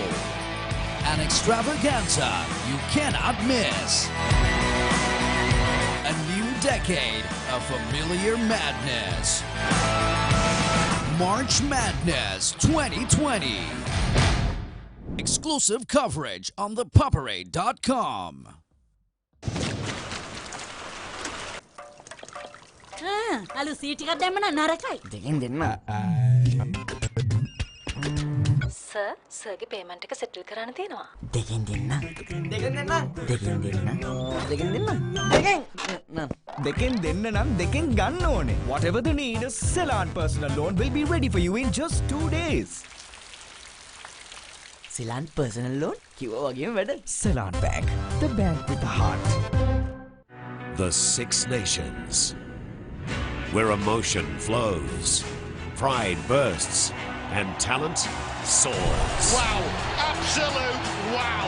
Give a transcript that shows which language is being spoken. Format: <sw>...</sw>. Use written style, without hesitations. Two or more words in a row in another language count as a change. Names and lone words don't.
<en>An extravaganza you cannot miss. A new decade of familiar madness. March Madness 2020. Exclusive coverage on ThePapare.com.</en> <si>අලු සීට් එකක් දැම්ම නම් නරකයි. දෙකෙන් දෙන්න. සර් සර්ගේ පේමන්ට් එක සෙටල් කරන්න තියෙනවා. දෙකෙන් දෙන්න. දෙකෙන් දෙන්න. දෙකෙන් දෙන්න. දෙකෙන් දෙන්න. දෙකෙන් දෙන්න නම් දෙකෙන් ගන්න ඕනේ.</si> <en>Whatever the need, a Ceylon personal loan will be ready for you in just 2 days. Ceylon personal loan</en> <si>කිව්වා වගේම වැඩ.</si> <en>Ceylon Bank, the bank with the heart. The Six Nations, where emotion flows, pride bursts, and talent soars. Wow, absolute wow.</en>